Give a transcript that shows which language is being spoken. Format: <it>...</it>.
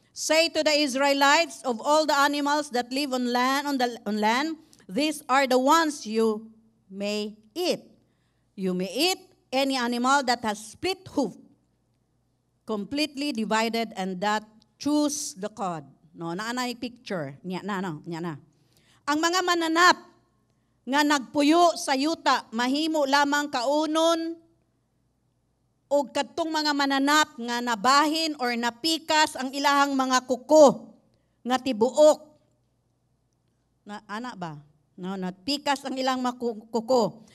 <en>Say to the Israelites, of all the animals that live on land, these are the ones you may eat. You may eat any animal that has split hoof, completely divided, and that chews the cud.</en> <ceb>No, naanay picture. Nya na. Ang mga mananap nga nagpuyo sa yuta, mahimo lamang kaunon o kadtong mga mananap nga nabahin or napikas ang ilahang mga kuko nga tibuok. Na, ana ba? No, napikas ang ilang mga kuko.</ceb>